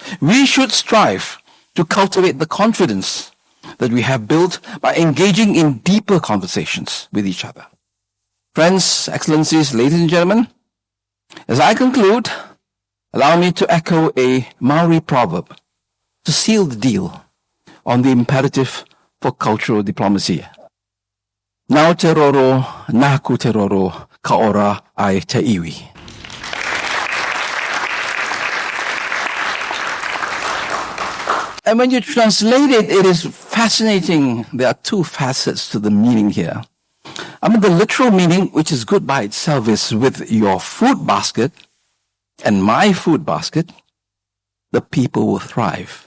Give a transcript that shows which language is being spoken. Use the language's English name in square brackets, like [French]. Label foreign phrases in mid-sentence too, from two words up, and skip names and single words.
[English] We should strive to cultivate the confidence that we have built by engaging in deeper conversations with each other. Friends, excellencies, ladies and gentlemen, as I conclude, allow me to echo a Maori proverb to seal the deal on the imperative for cultural diplomacy. [Māori] Nau te roro, naku te roro, ka ora ai te iwi. [English] And when you translate it, it is fascinating. There are two facets to the meaning here. I mean, the literal meaning, which is good by itself, is with your food basket and my food basket, the people will thrive.